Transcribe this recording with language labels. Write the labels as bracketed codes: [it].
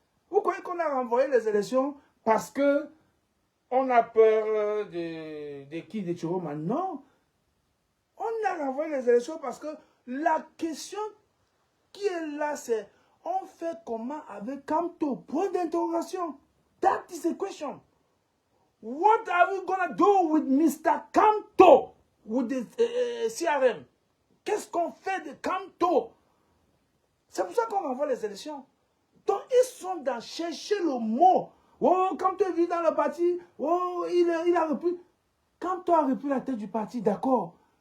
[fr] Vous croyez qu'on a renvoyé les élections parce que on a peur de qui? De Chiroma? Non. On a renvoyé les élections parce que la question qui est là, c'est on fait comment avec Kamto? Point d'interrogation. [en] That is the question. What are we gonna do with Mr. Kamto? With the CRM? [fr] Qu'est-ce qu'on fait de Kamto? C'est pour ça qu'on renvoie les élections. Donc ils sont dans chercher le mot. Oh, Kamto vit dans le parti. Oh, il a repris. Kamto a repris la tête du parti, d'accord.